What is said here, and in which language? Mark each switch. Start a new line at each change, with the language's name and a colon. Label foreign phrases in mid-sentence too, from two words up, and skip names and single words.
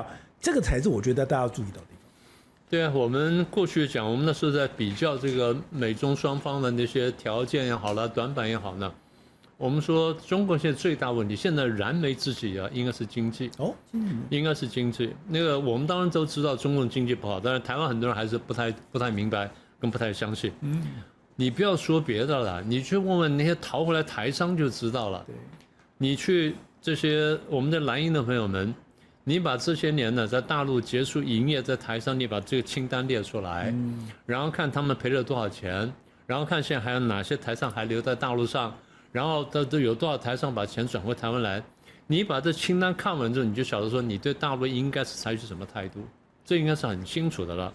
Chinese: 這個才是我覺得大家要注意到的地方。對啊，我們過去講，我們那時候在比較這個美中雙方的那些條件也好了，短板也好呢。我們說中國現在最大問題，現在燃眉之急啊，應該是經濟哦，應該是經濟。那個我們當然都知道中國的經濟不好，但是台灣很多人還是不太明白，跟不太相信。你不要說別的了，你去問問那些逃回來台商就知道了。你去這些我們的藍營的朋友們，你把這些年呢在大陸結束營業在台商，你把這個清單列出來，然後看他們賠了多少錢，然後看現在還有哪些台商還留在大陸上。然後都有多少台商把錢轉回台灣來？你把這清單看完之後，你就曉得說你對大陸應該是採取什麼態度，這應該是很清楚的了。